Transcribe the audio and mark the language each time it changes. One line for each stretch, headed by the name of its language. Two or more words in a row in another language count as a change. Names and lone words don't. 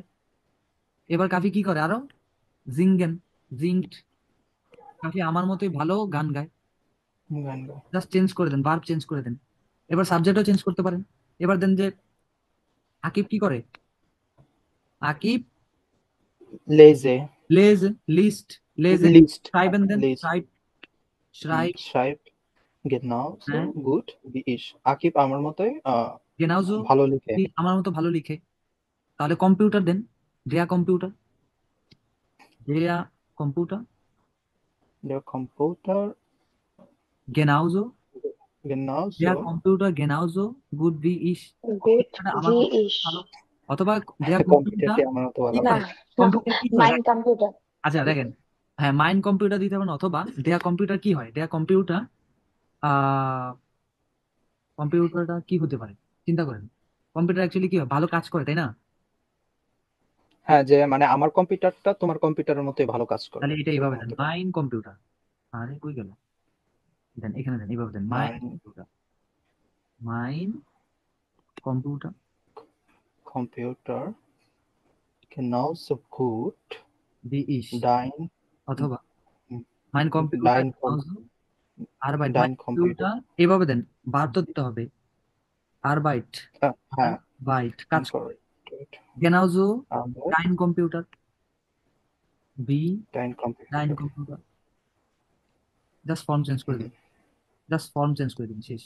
Bangla: এবার কাফি কি করে আরো,
German: singen, singt,
Bangla: কাফি আমার মতোই ভালো গান গায়। গান গায়। জাস্ট চেঞ্জ করে দেন, ভার্ব চেঞ্জ করে দেন। এবার সাবজেক্টও চেঞ্জ করতে পারেন। এবার দেন যে আকিব কি করে, আকিব লেজে,
German: les, liest, lese,
Bangla: লিস্ট, schreiben দেন, লিস্ট,
German: schreib, schreib, schreibt genauso
Bangla: হ্যাঁ,
German: gut wie ich.
Bangla: আকিব আমার মতোই genauso ভালো লিখে। wie আমার মতো ভালো লিখে। তাহলে কম্পিউটার দেন,
German: der Computer, der Computer, Der Computer genauso, দেয়া genauso কম্পিউটার genauso gut wie ich,
Bangla: গুড কম্পিউটারটা আমার ভি মতো ইস। ভালো। অথবা
German: der Computer
Bangla: কম্পিউটারটি আমার মতো কি ভালো। না, করে, কম্পিউটার কি করে,
German: mein Computer.
Bangla: আচ্ছা দেখেন, হ্যাঁ
German: mein Computer
Bangla: দিতে পারেন, অথবা
German: der Computer
Bangla: কি হয়,
German: der Computer,
Bangla: আহ কম্পিউটারটা কি হতে পারে, চিন্তা করেন, কম্পিউটার অ্যাকচুয়ালি কি হয়, ভালো কাজ করে, তাই না। হ্যাঁ, যে মানে আমার কম্পিউটারটা তোমার কম্পিউটারের মতোই ভালো কাজ করে, তাহলে এটা এইভাবে এরকম দেন, হতে পারে। মাইন্ড কম্পিউটার, আরে কই গেল, দেন এখানে দেন, এইভাবে দেন, মাইন্ড
German: Mein Computer, mein Computer, Computer genauso gut wie ist, dein
Bangla: অথবা
German: mein Computer dein Com আরবাইট, dein মাইন্ড Computer
Bangla: কম্পিউটার এইভাবে দেন, বার তো দিতে হবে, আরবাইট, হ্যাঁ, বাইট কাজ করে, correct. গেনাউজো
German: Aber dein Computer, wie dein ডাইন Computer
Bangla: কম্পিউটার, জাস্ট ফর্ম চেঞ্জ করে দিন, জাস্ট ফর্ম চেঞ্জ করে দিন, শেষ।